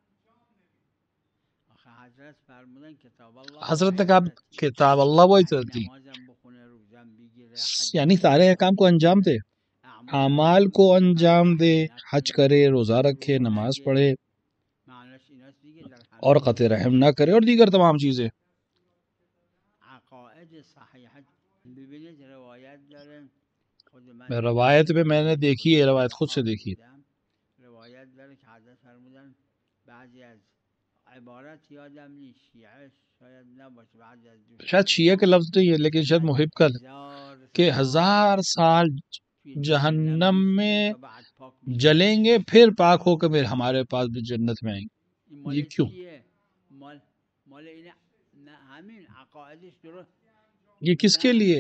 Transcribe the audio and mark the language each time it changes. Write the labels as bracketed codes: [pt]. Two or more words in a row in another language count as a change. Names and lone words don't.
[fa] آخه حضرت فرمودن کتاب الله، [ur] حضرت نے کہا کتاب اللہ وہی تھی، یعنی سارے احکام کو انجام دے، اعمال کو انجام دے، حج کرے، روزہ رکھے، نماز پڑھے اور قطع رحم نہ کرے اور دیگر تمام چیزیں. روایت میں میں نے دیکھی ہے، روایت خود سے دیکھی. [fa] روایت داره که حضرت فرمودن بعضی از عبارت یادم نیست، شیعه شاید نباشه، بعضی از [ur] شاید شیعہ کے لفظ نہیں ہے لیکن شاید محب کا کہ 1000 سال جہنم میں جلیں گے پھر پاک ہو کے ہمارے پاس بھی جنت میں آئیں گے. یہ کیوں؟ یہ کس کے لیے؟